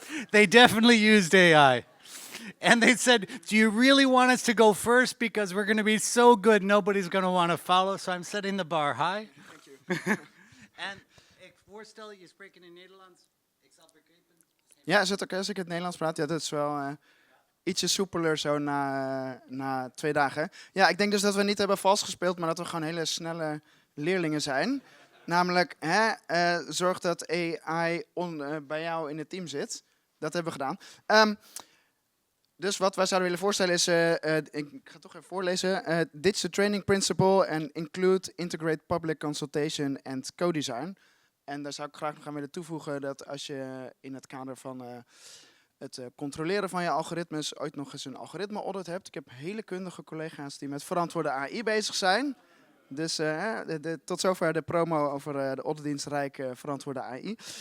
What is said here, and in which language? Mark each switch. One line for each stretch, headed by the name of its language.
English: They definitely used AI. And they said, do you really want us to go first? Because we're going to be so good, nobody's going to want to follow. So I'm setting the bar high. Thank you.
Dutch: En ik voorstel, je spreekt in het Nederlands. Ik zal begrijpen. Ja, is het oké als ik het Nederlands praat? Ja, dat is wel ietsje soepeler zo na 2 dagen. Ja, ik denk dus dat we niet hebben vals gespeeld, maar dat we gewoon hele snelle leerlingen zijn. Namelijk, zorg dat AI bij jou in het team zit. Dat hebben we gedaan. Dus wat wij zouden willen voorstellen is, ik ga het toch even voorlezen.
English: Ditch the training principle and include integrate public consultation and co-design.
Dutch: En daar zou ik graag nog aan willen toevoegen dat als je in het kader van het controleren van je algoritmes ooit nog eens een algoritme audit hebt. Ik heb hele kundige collega's die met verantwoorde AI bezig zijn. Dus tot zover de promo over de auditdienst Rijk verantwoorde AI.